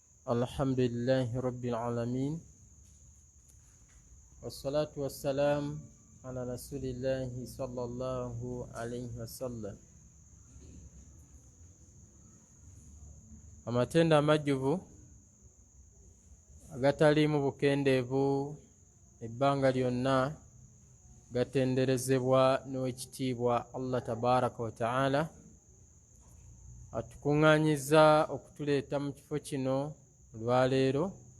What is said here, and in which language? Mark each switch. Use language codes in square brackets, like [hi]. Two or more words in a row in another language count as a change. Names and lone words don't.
[ar] الحمد لله رب العالمين والصلاة والسلام على رسول الله صلى الله عليه وسلم. [lg] Amatenda amajjuvu agataliimu bukendeevu ebbanga lyonna gatenderezebwa n'owekitiibwa [ar] الله تبارك وتعالى [lg] atukuŋŋaanyiza okutuleeta mu kifo kino olwaleero.